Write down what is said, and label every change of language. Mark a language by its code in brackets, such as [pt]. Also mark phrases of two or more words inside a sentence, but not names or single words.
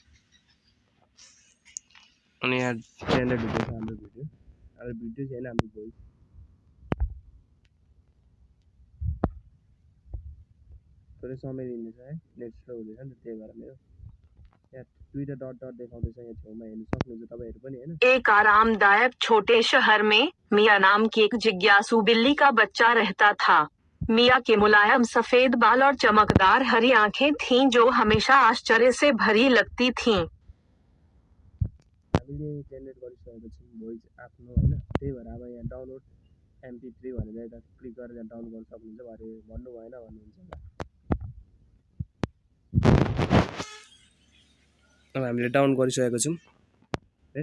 [ne] अनि यहाँ जेनेरेट हुँदैछ हाम्रो भिडियो छैन हाम्रो भोइस। थोरै समय लिँदैछ है नेट स्लो हुँदैछ नि त त्यही भएर मेरो यहाँ दुईटा डट देखाउँदैछ यहाँ छेउमा हेर्न सक्नुहुन्छ तपाईँहरू पनि होइन। [hi] एक आरामदायक छोटे शहर में मिया नाम की एक जिज्ञासु बिल्ली का बच्चा रहता था। मिया के मुलायम सफेद बाल और चमकदार हरी आंखें थीं जो हमेशा आश्चर्य से भरी लगती थीं। [ne] हामीले जेनेरेट गरिसकेको छौँ भोइस आफ्नो होइन। त्यही भएर अब यहाँ डाउनलोड MP3 भनेर यता क्लिक गरेर यहाँ डाउनलोड गर्न सक्नुहुन्छ। भरे भन्नु भएन भन्नुहुन्छ। अब हामीले डाउन गरिसकेको छौँ है।